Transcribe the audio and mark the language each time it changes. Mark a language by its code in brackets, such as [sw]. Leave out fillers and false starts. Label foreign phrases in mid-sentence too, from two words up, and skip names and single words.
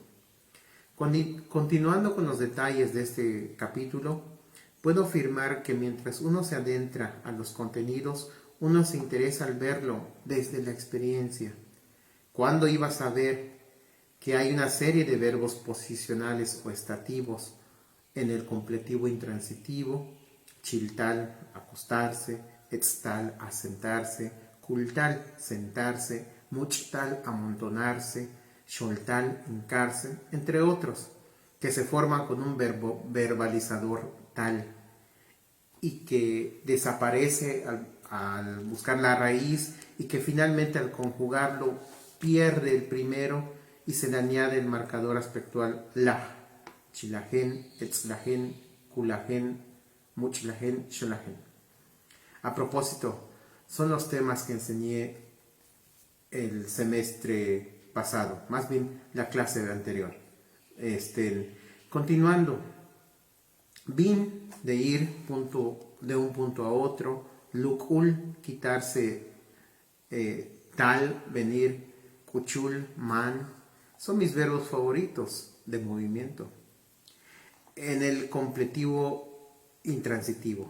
[es] Continuando con los detalles de este capítulo, puedo afirmar que mientras uno se adentra a los contenidos, uno se interesa al verlo desde la experiencia. ¿Cuándo iba a saber que hay una serie de verbos posicionales o estativos en el completivo intransitivo? Chiltal, acostarse; extal, asentarse; cultal, sentarse; muchtal, amontonarse; xoltal, hincarse, entre otros, que se forman con un verbo verbalizador tal y que desaparece al buscar la raíz, y que finalmente al conjugarlo pierde el primero y se le añade el marcador aspectual la. [tzh] Chilajen, etzlajen, culajen, muchlajen, xolajen. [es] A propósito, son los temas que enseñé el semestre pasado, más bien la clase anterior. Continuando, bin, de ir de un punto a otro; lukul, quitarse; tal, venir; kuchul, man, son mis verbos favoritos de movimiento en el completivo intransitivo.